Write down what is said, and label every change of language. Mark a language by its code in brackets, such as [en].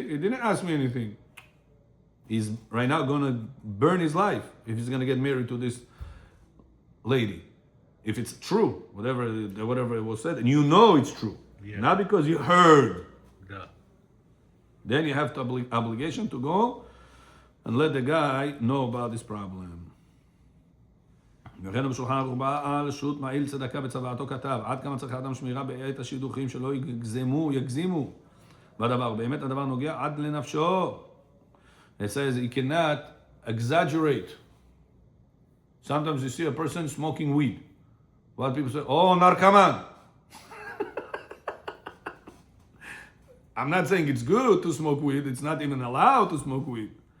[en] He didn't ask me anything. He's right now going to burn his life if he's going to get married to this lady. If it's true, whatever it was said, and you know it's true. Yeah. Not because you heard. Yeah. Then you have the obligation to go and let the guy know about this problem. [he] וכן בשולחן ערוך בעל שו"ת מעיל צדקה בצוואתו כתב עד כמה צריך האדם שמירה בעת השידוכים שלא יגזימו בדבר. באמת הדבר נוגע עד לנפשו. [en] It says you cannot exaggerate. Sometimes you see a person smoking weed. What people say, oh, narcoman. I'm not saying it's good to smoke weed. It's not even allowed to smoke weed.